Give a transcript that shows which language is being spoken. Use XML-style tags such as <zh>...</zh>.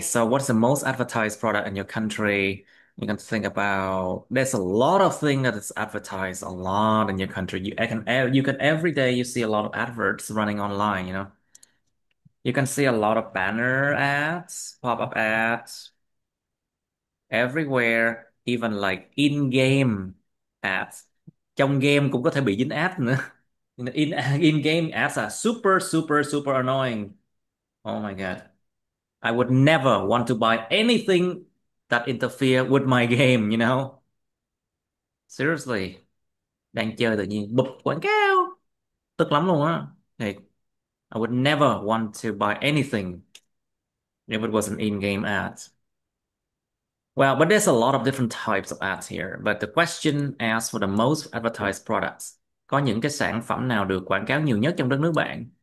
<en>so what's the most advertised product in your country? You can think about there's a lot of things that is advertised a lot in your country. You can every day you see a lot of adverts running online, you know. You can see a lot of banner ads, pop-up ads everywhere, even like in-game ads.</en> <vi>Trong game cũng có thể bị dính ad nữa.</vi> <en>In-game ads are super super super annoying. Oh my God. I would never want to buy anything that interfere with my game, you know? Seriously.</en> <vi>Đang chơi tự nhiên bụp quảng cáo. Tức lắm luôn á. Thiệt.</vi> <en>I would never want to buy anything if it was an in-game ad. Well, but there's a lot of different types of ads here. But the question asks for the most advertised products.</en> <vi>Có những cái sản phẩm nào được quảng cáo nhiều nhất trong đất nước bạn?</vi>